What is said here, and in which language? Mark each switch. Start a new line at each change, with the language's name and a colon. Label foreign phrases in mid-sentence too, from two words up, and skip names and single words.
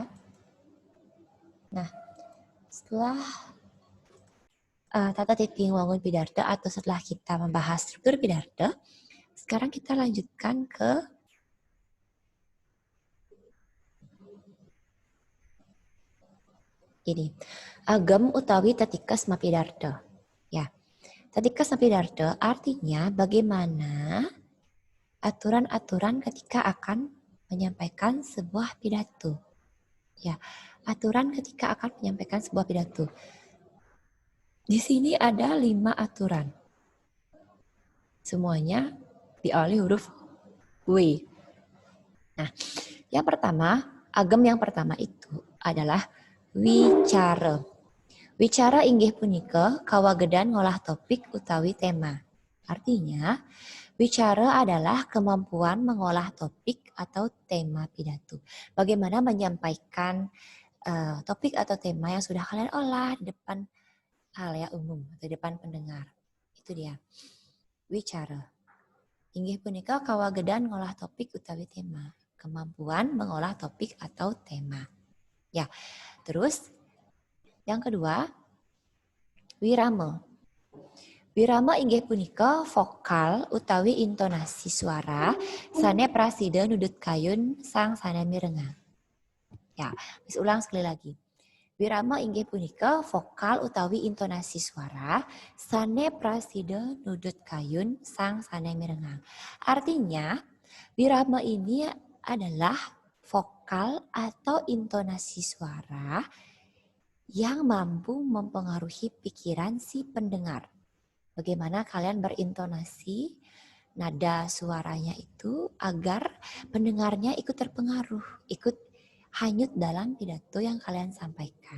Indonesian: Nah, setelah
Balinese: tata titik wangun pidarta
Indonesian: atau setelah kita membahas struktur pidarta, sekarang kita lanjutkan ke ini.
Balinese: Agam utawi tatikas mapidarta. Ya. Tatikas mapidarta
Indonesian: artinya bagaimana aturan-aturan ketika akan menyampaikan sebuah pidato. Ya, aturan ketika akan menyampaikan sebuah pidato. Di sini ada 5 aturan. Semuanya diawali huruf W. Nah, yang pertama, agam yang pertama itu adalah wicara.
Balinese: Wicara inggih punika kawagedan ngolah topik utawi tema.
Indonesian: Artinya, wicara adalah kemampuan mengolah topik atau tema pidato. Bagaimana menyampaikan topik atau tema yang sudah kalian olah di depan halayak umum atau depan pendengar. Itu dia. Wicara.
Balinese: Inggih punika kawagedan ngolah topik utawi tema.
Indonesian: Kemampuan mengolah topik atau tema. Ya, terus yang kedua, wirama.
Balinese: Wirama inggih punika vokal utawi intonasi suara sane prasida nudut kayun sang sanami rengang.
Indonesian: Ya, wis ulang sekali lagi.
Balinese: Wirama inggih punika vokal utawi intonasi suara sane prasida nudut kayun sang sanami rengang.
Indonesian: Artinya, wirama ini adalah vokal atau intonasi suara yang mampu mempengaruhi pikiran si pendengar. Bagaimana kalian berintonasi nada suaranya itu agar pendengarnya ikut terpengaruh, ikut hanyut dalam pidato yang kalian sampaikan.